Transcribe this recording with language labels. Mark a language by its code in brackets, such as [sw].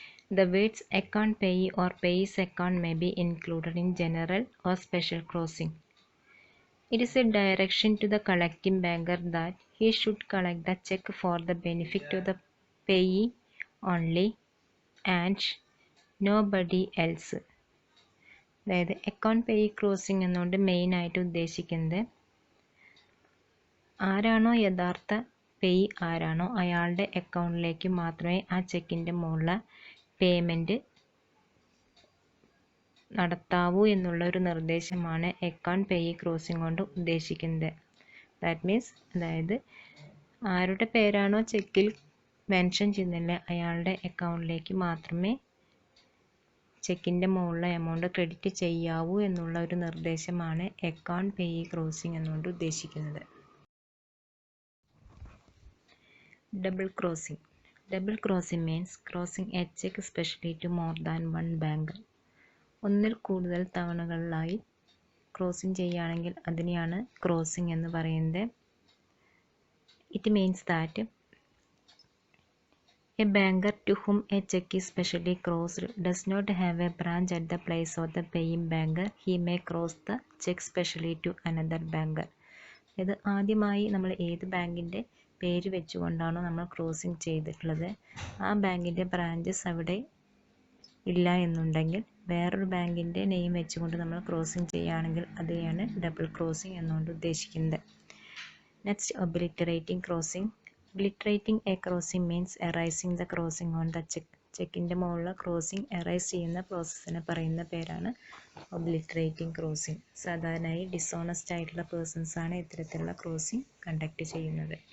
[en] The words account payee or payee's account may be included in general or special crossing. It is a direction to the collecting banker that he should collect the check for the benefit of the payee only and nobody else. [ml] അതായത് account payee crossing എന്നുകൊണ്ട് മെയിനായിട്ട് ഉദ്ദേശിക്കുന്നത് ആരാണോ യഥാർത്ഥ payee ആരാണോ അയാളുടെ അക്കൗണ്ടിലേക്ക് മാത്രമേ ആ ചെക്കിൻ്റെ മുകളിൽ പേയ്മെൻറ്റ് നടത്താവൂ എന്നുള്ള ഒരു നിർദ്ദേശമാണ് അക്കൗണ്ട് പേയി ക്രോസിംഗ് കൊണ്ട് ഉദ്ദേശിക്കുന്നത്. [en] that means [ml] അതായത് ആരുടെ പേരാണോ ചെക്കിൽ മെൻഷൻ ചെയ്യുന്നില്ല അയാളുടെ അക്കൗണ്ടിലേക്ക് മാത്രമേ ചെക്കിൻ്റെ മുകളിലെ എമൗണ്ട് ക്രെഡിറ്റ് ചെയ്യാവൂ എന്നുള്ള ഒരു നിർദ്ദേശമാണ് അക്കൗണ്ട് പേയി ക്രോസിംഗ് എന്നുകൊണ്ട് ഉദ്ദേശിക്കുന്നത്. [en] Double crossing. Double crossing means crossing a cheque specially to more than one banker. [ml] ഒന്നിൽ കൂടുതൽ തവണകളിലായി ക്രോസിംഗ് ചെയ്യുകയാണെങ്കിൽ അതിനെയാണ് ക്രോസിംഗ് എന്ന് പറയുന്നത്. [en] It means that a banker to whom a check is specially crossed does not have a branch at the place of the paying banker. He may cross the check specially to another banker. [ml] ഇത് ആദ്യമായി നമ്മൾ ഏത് ബാങ്കിൻ്റെ പേര് വെച്ചുകൊണ്ടാണോ നമ്മൾ crossing ചെയ്തിട്ടുള്ളത് ആ ബാങ്കിൻ്റെ ബ്രാഞ്ചസ് അവിടെ ഇല്ല എന്നുണ്ടെങ്കിൽ വേറൊരു ബാങ്കിൻ്റെ നെയിം വെച്ചുകൊണ്ട് നമ്മൾ ക്രോസിംഗ് ചെയ്യുകയാണെങ്കിൽ അതിനെയാണ് ഡബിൾ ക്രോസിംഗ് എന്നുകൊണ്ട് ഉദ്ദേശിക്കുന്നത്. [en] Next, obliterating crossing. Obliterating a crossing means erasing the crossing on the check. [ml] ചെക്കിൻ്റെ മുകളിൽ ക്രോസിംഗ് എറൈസ് ചെയ്യുന്ന പ്രോസസ്സിനെ പറയുന്ന പേരാണ് ഒബ്ലിറ്ററേറ്റിംഗ് ക്രോസിംഗ്. സാധാരണയായി ഡിസോണസ്റ്റ് ആയിട്ടുള്ള പേഴ്സൺസാണ് ഇത്തരത്തിലുള്ള ക്രോസിംഗ് കണ്ടക്ട് ചെയ്യുന്നത്.